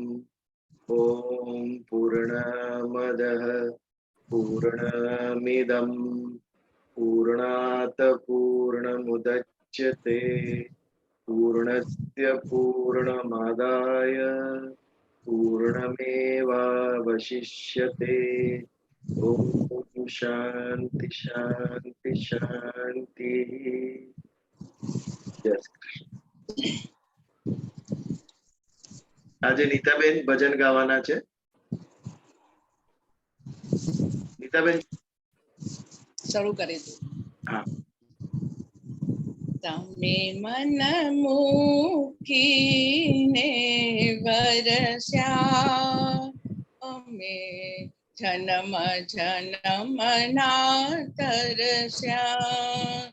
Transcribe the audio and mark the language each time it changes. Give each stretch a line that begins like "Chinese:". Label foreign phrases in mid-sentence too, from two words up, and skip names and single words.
Sanskrit: ओम पूर्णमदः पूर्णमिदं पूर्णात् पूर्णमुदच्यते पूर्णस्य पूर्णमादाय पूर्णमेवावशिष्यते। ओम शांति शांति शांति। जय श्री कृष्ण।
Gujarati: આજે નીતાબેન ભજન ગાવાના છે. નીતાબેન શરૂ કરી દો. હા. તમે મન મૂકીને વરસ્યા અમે જન્મ જન્મના તરસ્યા.